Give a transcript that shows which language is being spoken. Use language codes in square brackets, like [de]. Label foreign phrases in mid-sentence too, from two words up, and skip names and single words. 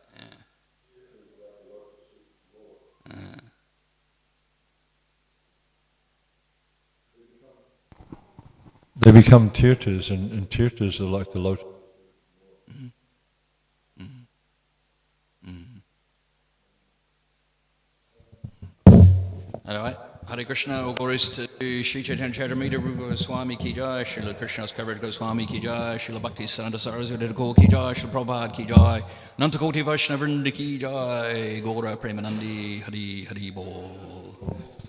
[en] They become tirthas, and tirthas are like the lotus. All right. Hare Krishna, all glories to Sri Chaitanya Charitamrita Rupa Goswami Ki Jai, Srila Krishnadas Kaviraj Goswami Ki Jai, Srila Bhaktisiddhanta Saraswati Thakur Ki Jai, Srila Prabhupada Ki Jai, Nantakoti Vaishnavrinda Ki Jai, Gaura Premanandi, Hari Hari Bol.